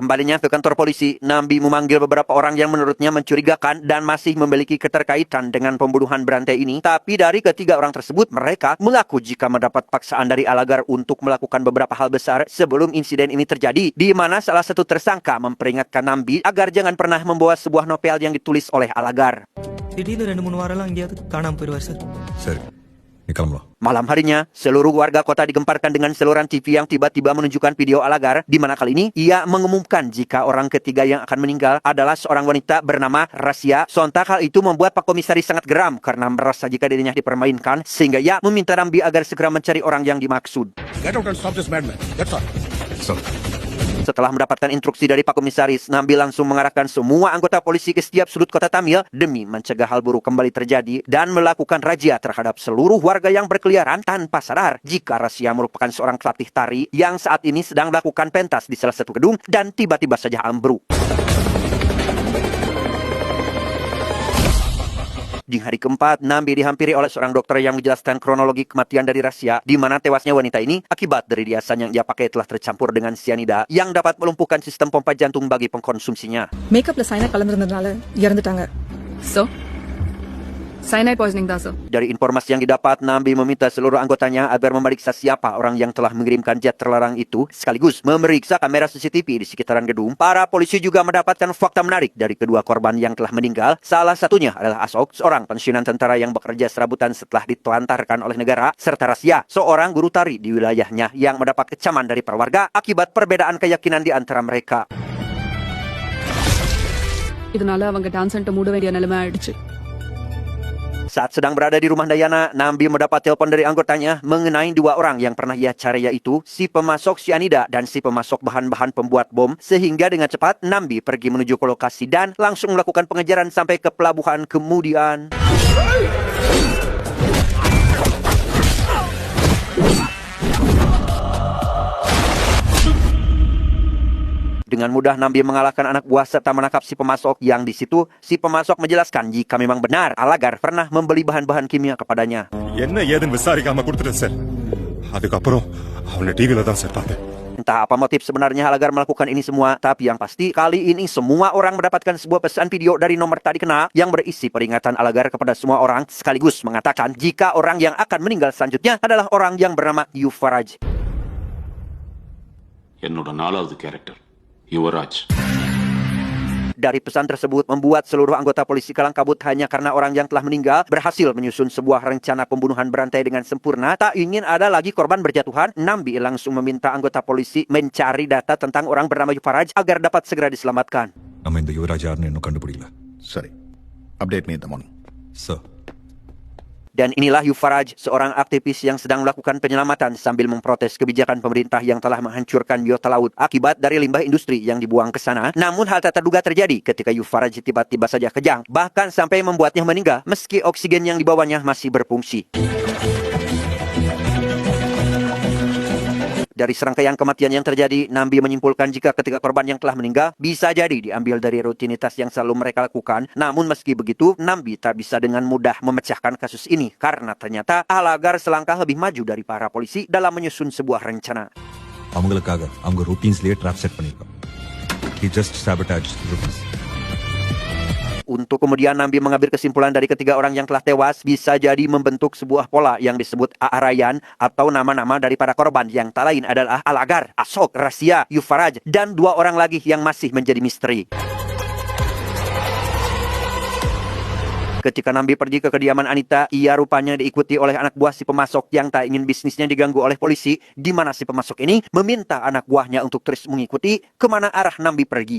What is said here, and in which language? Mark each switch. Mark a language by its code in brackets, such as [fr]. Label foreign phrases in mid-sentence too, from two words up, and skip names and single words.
[id] Kembalinya ke kantor polisi, Nambi memanggil beberapa orang yang menurutnya mencurigakan dan masih memiliki keterkaitan dengan pembunuhan berantai ini. Tapi dari ketiga orang tersebut, mereka mengaku jika mendapat paksaan dari Alagar untuk melakukan beberapa hal besar sebelum insiden ini terjadi, di mana salah satu tersangka memperingatkan Nambi agar jangan pernah membawa sebuah novel yang ditulis oleh Alagar. [ta] திடீர்னு 2-3 வாரம்லாம் எங்கேயாவது காணாம போயிடுவார் சார். சரி நீ கிளம்பலாம். [id] Malam harinya, seluruh warga kota digemparkan dengan saluran TV yang tiba-tiba menunjukkan video Alagar, di mana kali ini ia mengumumkan jika orang ketiga yang akan meninggal adalah seorang wanita bernama Rasia. Sontak hal itu membuat Pak Komisaris sangat geram karena merasa jika dirinya dipermainkan, sehingga ia meminta Nambi agar segera mencari orang yang dimaksud. [en] Get out and stop this madman. That's all. Sir, [id] Setelah mendapatkan instruksi dari Pak Komisaris, Nambi langsung mengarahkan semua anggota polisi ke setiap sudut kota Tamil demi mencegah hal buruk kembali terjadi dan melakukan razia terhadap seluruh warga yang berkeliaran tanpa sadar jika Rasia merupakan seorang pelatih tari yang saat ini sedang melakukan pentas di salah satu gedung dan tiba-tiba saja ambruk. Di hari keempat, Nambi dihampiri oleh seorang dokter yang menjelaskan kronologi kematian dari Rasia, di mana tewasnya wanita ini akibat dari riasan yang ia pakai telah tercampur dengan sianida yang dapat melumpuhkan sistem pompa jantung bagi pengkonsumsinya. [en] makeup cyanide [ta] கலந்திருந்ததுனால இறந்துட்டாங்க. [en] So, cyanide poisoning தான் sir. [id] Dari informasi yang didapat, Nambi meminta seluruh anggotanya agar memeriksa siapa orang yang telah mengirimkan jet terlarang itu, sekaligus memeriksa kamera CCTV di sekitaran gedung. Para polisi juga mendapatkan fakta menarik dari kedua korban yang telah meninggal. Salah satunya adalah Asok, seorang pensiunan tentara yang bekerja serabutan setelah ditelantarkan oleh negara, serta Rasia, seorang guru tari di wilayahnya yang mendapat kecaman dari para warga akibat perbedaan keyakinan di antara mereka. [ta] இதனால அவங்க [en] dance center [ta] மூட வேண்டிய நிலைமை ஆயிடுச்சு. [id] Saat sedang berada di rumah Dayana, Nambi mendapat telepon dari anggotanya mengenai dua orang yang pernah ia cari, yaitu si pemasok sianida dan si pemasok bahan-bahan pembuat bom. Sehingga dengan cepat, Nambi pergi menuju ke lokasi dan langsung melakukan pengejaran sampai ke pelabuhan kemudian. Dengan mudah Nambi mengalahkan anak buah serta menangkap si pemasok yang di situ si pemasok menjelaskan jika memang benar Alagar pernah membeli bahan-bahan kimia kepadanya. [ta] என்ன ஏதுன்னு விசாரிக்காம கொடுத்துட்டேன் சார். அதுக்கப்புறம் அவனை டிவில தான் சார் பார்த்தேன். [id] Entah apa motif sebenarnya Alagar melakukan ini semua, tapi yang pasti kali ini semua orang mendapatkan sebuah pesan video dari nomor tak dikenal yang berisi peringatan Alagar kepada semua orang, sekaligus mengatakan jika orang yang akan meninggal selanjutnya adalah orang yang bernama Yuvaraj. [ta] என்னோட 4வது கேரக்டர் யுவராஜ். [id] Dari pesan tersebut membuat seluruh anggota polisi kalang kabut hanya karena orang yang telah meninggal berhasil menyusun sebuah rencana pembunuhan berantai dengan sempurna. Tak ingin ada lagi korban berjatuhan, Nambi langsung meminta anggota polisi mencari data tentang orang bernama Yuvaraj agar dapat segera diselamatkan. [ta] நம்ம இந்த யுவராஜ் யாருன்னு இன்னும் கண்டுபிடிக்கல. சரி. [en] Update me in the morning. Sir. [id] Dan inilah Yuvaraj, seorang aktivis yang sedang melakukan penyelamatan sambil memprotes kebijakan pemerintah yang telah menghancurkan biota laut akibat dari limbah industri yang dibuang ke sana. Namun hal tak terduga terjadi ketika Yuvaraj tiba-tiba saja kejang, bahkan sampai membuatnya meninggal meski oksigen yang dibawanya masih berfungsi. Dari serangkaian kematian yang terjadi, Nambi menyimpulkan jika ketiga korban yang telah meninggal bisa jadi diambil dari rutinitas yang selalu mereka lakukan. Namun meski begitu, Nambi tak bisa dengan mudah memecahkan kasus ini karena ternyata Alagar selangkah lebih maju dari para polisi dalam menyusun sebuah rencana. [ta] அவங்களுக்காக அவங்க ரூட்டீன்ஸ்லயே [en] trap set [ta] பண்ணிருக்கோம். [en] He just sabotaged the routines. [id] Untuk kemudian Nambi mengambil kesimpulan dari ketiga orang yang telah tewas bisa jadi membentuk sebuah pola yang disebut Aarayan atau nama-nama dari para korban yang tak lain adalah Alagar, Asok, Rasia, Yuvaraj, dan dua orang lagi yang masih menjadi misteri. Ketika Nambi pergi ke kediaman Anita, ia rupanya diikuti oleh anak buah si pemasok yang tak ingin bisnisnya diganggu oleh polisi, di mana si pemasok ini meminta anak buahnya untuk terus mengikuti kemana arah Nambi pergi.